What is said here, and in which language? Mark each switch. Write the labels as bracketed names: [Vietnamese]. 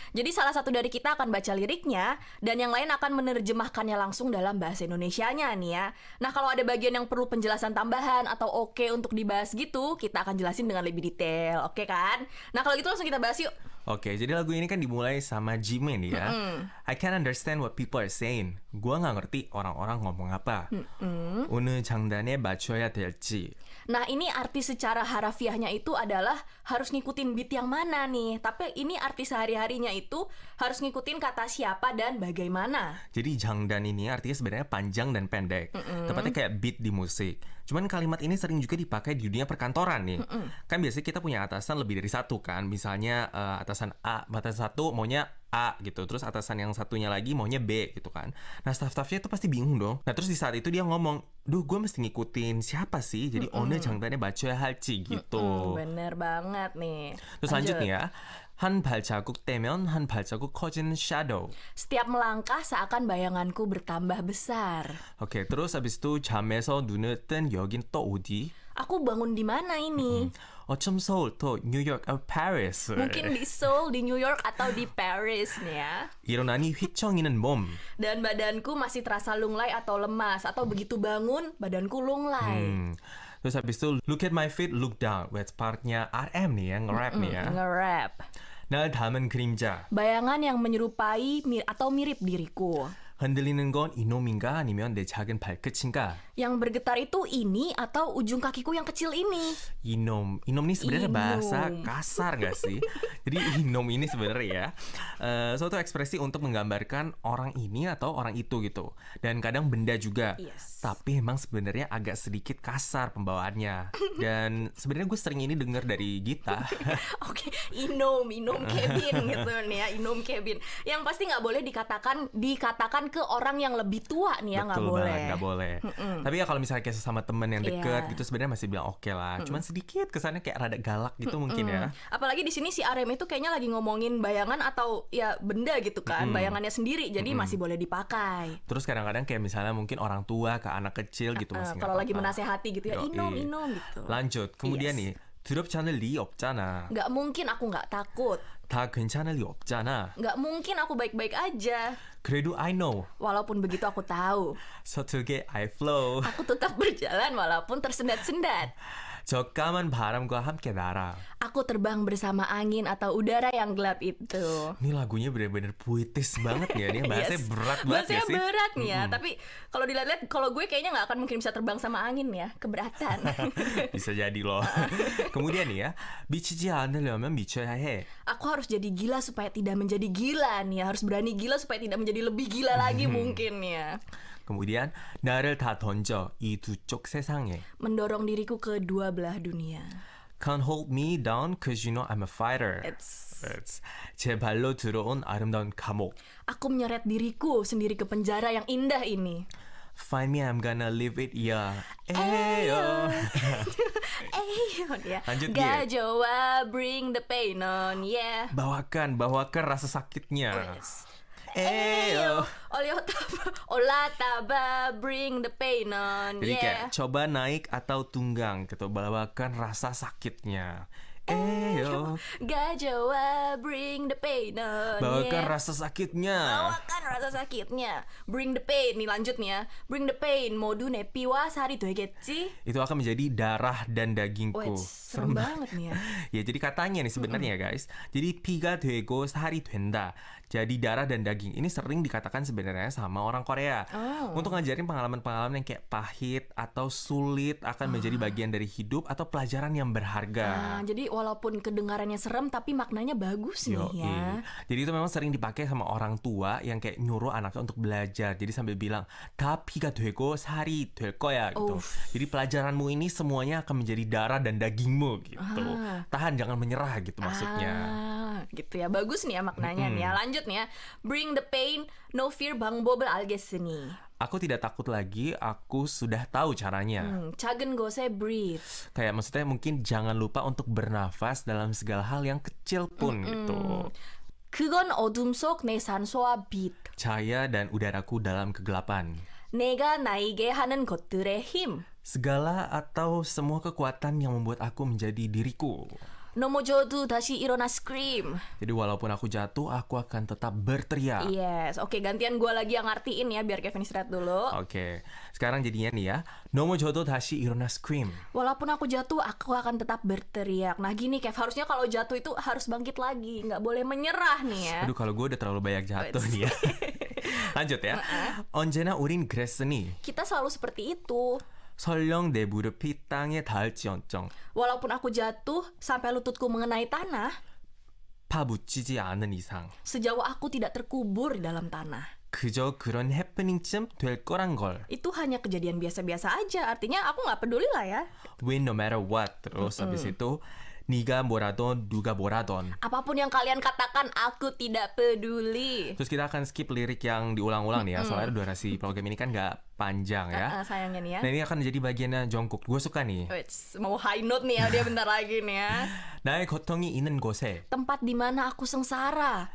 [Indonesian] Jadi salah satu dari kita akan baca liriknya, dan yang lain akan menerjemahkannya langsung dalam bahasa Indonesianya nih ya. Nah, kalau ada bagian yang perlu penjelasan tambahan atau oke untuk dibahas gitu, kita akan jelasin dengan lebih detail, oke kan? Nah, kalau gitu langsung kita bahas yuk. Oke, jadi lagu ini kan dimulai sama Jimin ya. [English] I can't understand what people are saying. [Indonesian] Gua nggak ngerti orang-orang ngomong apa. [Korean] 어느 장단에 맞춰야 될지. [Indonesian] Nah, ini arti secara harafiahnya itu adalah harus ngikutin beat yang mana nih. Tapi ini arti sehari-harinya itu harus ngikutin kata siapa dan bagaimana. Jadi 장단 ini artinya sebenarnya panjang dan pendek. Tepatnya kayak beat di musik. Cuman kalimat ini sering juga dipakai di dunia perkantoran nih. Kan biasanya kita punya atasan lebih dari satu kan. Misalnya atasan A, atasan satu maunya A gitu. Terus atasan yang satunya lagi maunya B gitu kan. Nah, staff-staffnya itu pasti bingung dong. Nah, terus di saat itu dia ngomong, duh gue mesti ngikutin siapa sih? Jadi [Korean] 어느 장단에 맞춰야 할지 [Indonesian] gitu. Bener banget nih. Terus lanjut nih ya. [Korean] 한 발자국 떼면 한 발자국 커지는 shadow. [Indonesian] Setiap melangkah seakan bayanganku bertambah besar. Oke, terus habis itu [Korean] 잠에서 눈을 뜬 여긴 또 어디? [Indonesian] Aku bangun di mana ini? [Korean] 어쩜 서울 또 뉴욕 Paris. [Indonesian] Mungkin di Seoul, di New York, atau di Paris nih ya. [Korean] 일어나니 휘청이는 몸. [Indonesian] Dan badanku masih terasa lunglai atau lemas, atau begitu bangun badanku lunglai. Terus habis itu [English] look at my feet, look down. [Indonesian] Wait, partnya RM nih ya, nge-rap nih ya. Nge-rap. [Korean] 날 담은 그림자. [Indonesian] Bayangan yang menyerupai atau mirip diriku. [Korean] 흔들리는 건 이놈인가 아니면 내 작은 발끝인가? [Indonesian] Yang bergetar itu ini atau ujung kakiku yang kecil ini? Inom ini sebenarnya bahasa kasar nggak sih? Jadi inom ini sebenarnya ya suatu ekspresi untuk menggambarkan orang ini atau orang itu gitu. Dan kadang benda juga. [English] Yes. [Indonesian] Tapi emang sebenarnya agak sedikit kasar pembawaannya. Dan sebenarnya gue sering ini dengar dari Gita. Oke, inom Kevin gitu nih ya, inom Kevin. Yang pasti nggak boleh dikatakan ke orang yang lebih tua nih ya, nggak boleh. Betul banget, nggak boleh. Tapi ya kalau misalnya kayak sesama temen yang deket gitu sebenarnya masih bilang oke lah. Cuman sedikit kesannya kayak rada galak gitu mungkin ya. Apalagi di sini si RM itu kayaknya lagi ngomongin bayangan atau ya benda gitu kan, bayangannya sendiri, jadi masih boleh dipakai. Terus kadang-kadang kayak misalnya mungkin orang tua ke anak kecil gitu masih nggak kalau lagi apa-apa. menasehati gitu ya, inom gitu. Lanjut, kemudian nih [Korean] 두렵지 않을 리 없잖아. [Indonesian] Nggak mungkin aku nggak takut. [Korean] 다 괜찮을 리 없잖아. [Indonesian] Nggak mungkin aku baik-baik aja. [Korean] 그래도 [English] I know. [Indonesian] Walaupun begitu aku tahu. [Korean] 서툴게 [English] I flow. [Indonesian] Aku tetap berjalan walaupun tersendat-sendat. [Korean] 저 까만 바람과 함께 날아. [Indonesian] Aku terbang bersama angin atau udara yang gelap itu. Ini lagunya bener-bener puitis banget ya. Ini bahasanya [English] Yes. [Indonesian] berat banget Bahasanya ya sih. berat nih ya. Tapi kalau dilihat-lihat, kalau gue kayaknya nggak akan mungkin bisa terbang sama angin ya. Keberatan. Bisa jadi loh. Kemudian nih ya, [Korean] 미치지 않으려면 미쳐야 해. [Indonesian] Aku harus jadi gila supaya tidak menjadi gila nih ya. Harus berani gila supaya tidak menjadi lebih gila lagi mungkin ya. kemudian [Korean] 나를 다 던져 이 두 쪽 세상에. [Indonesian] Mendorong diriku ke dua belah dunia. [English] Can't hold me down cause you know I'm a fighter. It's... [Korean] 제 발로 들어온 아름다운 감옥. [Indonesian] Aku menyeret diriku sendiri ke penjara yang indah ini. [English] Find me, I'm gonna live it, yeah. Eyo. Eyo ya. [Indonesian] Lanjut, Gir. [English] Gajowa, bring the pain on, yeah. [Indonesian] Bawakan rasa sakitnya. [English] Eyo, olataba, bring the pain on, [Indonesian] Jadi kayak coba naik atau tunggang gitu, bawakan rasa sakitnya. Eyo, [English] Gajowa, bring the pain on, [Indonesian] bawakan yeah. rasa sakitnya. Bawakan rasa sakitnya. [English] Bring the pain [Indonesian] nih lanjut nih ya. Bring the pain. [Korean] 모두 내 피와 살이 되겠지? [Indonesian] Itu akan menjadi darah dan dagingku. Wait, serem banget nih ya. Ya jadi katanya nih sebenarnya guys. Jadi [Korean] pi가 되고 살이 된다. [Indonesian] Jadi darah dan daging ini sering dikatakan sebenarnya sama orang Korea. Untuk ngajarin pengalaman-pengalaman yang kayak pahit atau sulit akan menjadi bagian dari hidup atau pelajaran yang berharga. Nah, jadi walaupun kedengarannya serem tapi maknanya bagus nih Yoi. ya. Jadi itu memang sering dipakai sama orang tua yang kayak nyuruh anaknya untuk belajar. Jadi sambil bilang, [Korean] 다 피가 되고 살이 될 거야 [Indonesian] gitu. Jadi pelajaranmu ini semuanya akan menjadi darah dan dagingmu gitu. Tahan, jangan menyerah gitu maksudnya. Gitu ya. Bagus nih ya maknanya nih ya. Lanjut nih ya. [English] Bring the pain, no fear [Korean] 방법을 알겠으니. [Indonesian] Aku tidak takut lagi, aku sudah tahu caranya. [Korean] 작은 곳에 breathe. [Indonesian] Kayak maksudnya mungkin jangan lupa untuk bernafas dalam segala hal yang kecil pun gitu. [Korean] 그건 어둠 속 내 산소와 빛. [Indonesian] Cahaya dan udaraku dalam kegelapan. [Korean] 내가 나에게 하는 것들의 힘. [Indonesian] Segala atau semua kekuatan yang membuat aku menjadi diriku. [Korean] 넘어져도 다시 일어나 scream. [Indonesian] Jadi walaupun aku jatuh, aku akan tetap berteriak. Yes, oke gantian gue lagi yang ngertiin ya biar Kevin istirahat dulu. Oke, sekarang jadinya nih ya. [Korean] 넘어져도 다시 일어나 scream. [Indonesian] Walaupun aku jatuh, aku akan tetap berteriak. Nah gini Kev, harusnya kalau jatuh itu harus bangkit lagi, nggak boleh menyerah nih ya. Aduh, kalau gue udah terlalu banyak jatuh nih ya. Lanjut ya. [Korean] 언제나 우린 그랬으니 [Indonesian] Kita selalu seperti itu. [Korean] 설령 내 무릎이 땅에 닿을지언정 [Indonesian] Walaupun aku jatuh sampai lututku mengenai tanah, [Korean] 파묻히지 않은 이상 [Indonesian] sejauh aku tidak terkubur di dalam tanah. [Korean] 그저 그런 해프닝쯤 될 거란 걸. [Indonesian] Itu hanya kejadian biasa-biasa aja. Artinya aku nggak peduli lah ya. [English] Win no matter what. [Indonesian] Terus habis itu [Korean] 네가 뭐라던 누가 뭐라던. [Indonesian] Apapun yang kalian katakan, aku tidak peduli. Terus kita akan skip lirik yang diulang-ulang nih ya. Soalnya durasi program ini kan nggak panjang ya. Sayangnya nih ya. Nah ini akan jadi bagiannya Jungkook. Gue suka nih. Wits, mau high note nih ya dia bentar lagi nih ya. [Korean] 나의 고통이 있는 곳에 [Indonesian] Tempat di mana aku sengsara.